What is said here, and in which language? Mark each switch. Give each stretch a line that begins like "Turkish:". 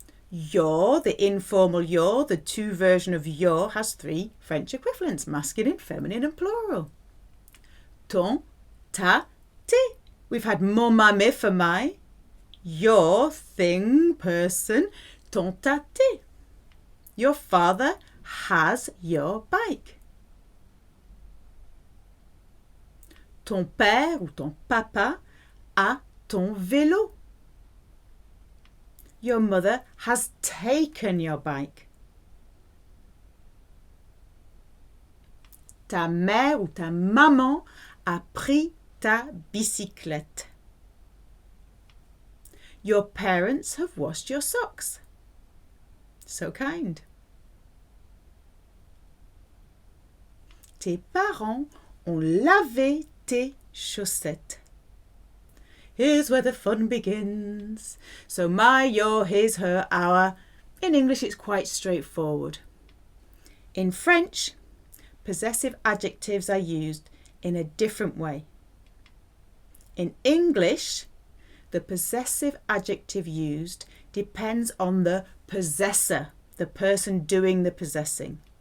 English: Your, the informal your, the two version of your, has three French equivalents: masculine, feminine, and plural. Ton, ta, ti. We've had mon, ma, mes for my. Your, thing, person, ton, ta, ti. Your father has your bike.
French: Ton père ou ton papa a ton vélo.
English: Your mother has taken your bike.
French: Ta mère ou ta maman a pris ta bicyclette.
English: Your parents have washed your socks. So kind.
French: Tes parents ont lavé tes chaussettes.
English: Here's where the fun begins. So my, your, his, her, our. In English, it's quite straightforward. In French, possessive adjectives are used in a different way. In English, the possessive adjective used depends on the possessor, the person doing the possessing.